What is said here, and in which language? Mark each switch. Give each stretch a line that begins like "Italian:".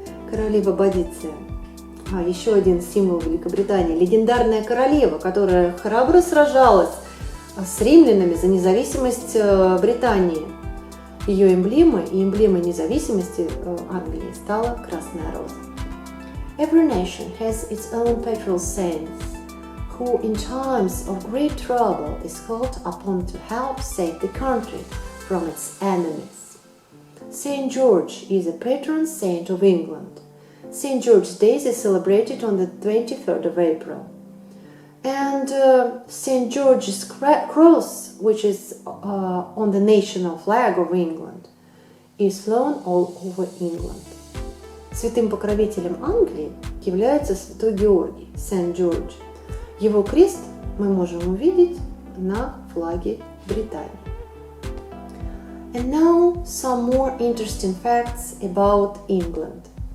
Russian: Королева Бодиция. Еще один символ Великобритании. Легендарная королева, которая храбро сражалась с римлянами за независимость Британии. Ее эмблемой и эмблемой независимости Англии стала красная роза.
English: Every nation has its own patron saints, who in times of great trouble is called upon to help save the country from its enemies. Saint George is a patron saint of England. Saint George's Day is celebrated on the 23rd of April. And Saint George's Cross, which is on the national flag of England, is flown all over England.
Russian: Святым покровителем Англии является святой Георгий, Saint George. Его крест мы можем увидеть на флаге Британии.
English: And now some more interesting facts about England.